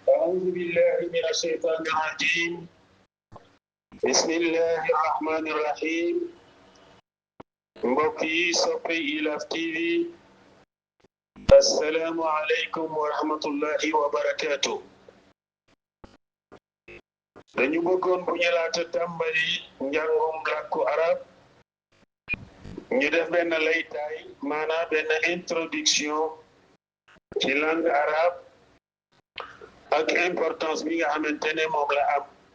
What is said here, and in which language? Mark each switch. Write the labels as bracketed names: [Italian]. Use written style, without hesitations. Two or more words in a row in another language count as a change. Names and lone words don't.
[Arabic] أعوذ بالله من الشيطان الرجيم بسم الله الرحمن الرحيم [Wolof] mbokk yi soppe IYAF TV [Arabic] السلام عليكم ورحمة الله وبركاته [Wolof] dañu bëggoon bu ñu laata tàmbali njàngum làkku arab ñu def benn laytaay maanaam benn introduction ci [French] langue arabe [Wolof] ak importance bi nga xamante ne moom la am